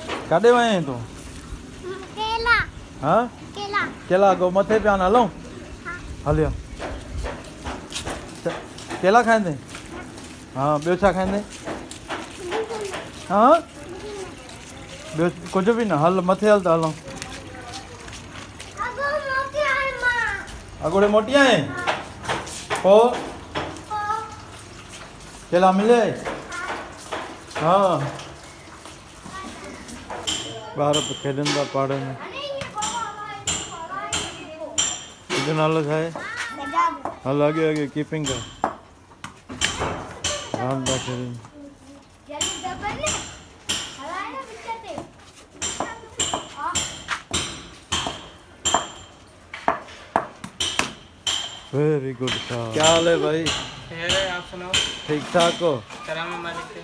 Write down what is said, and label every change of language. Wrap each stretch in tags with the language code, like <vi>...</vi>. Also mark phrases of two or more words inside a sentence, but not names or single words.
<sd>काॾे वएं तूं? केला हाँ केला केला गो मथे पिया न हलूं हलियो केला खाईंदे हाँ ॿियो छा खाईंदे हाँ ॿियो कुझु बि न हल मथे हल त हलूं अगो मोटी आई मां अगोड़े मोटी आए पोइ केला मिले हाँ ॿार त खेॾनि था पाड़े में तुंहिंजो नालो छा आहे हल अॻे अॻे कीपिंग कर रांदि था खेॾनि जल्दी दबे ने हलाए ना पीछे ते</sd> <en>very good</en> <hi>क्या हाल है भाई खैर है, आप सुनाओ। ठीक ठाक हो करामा मालिक से।</hi>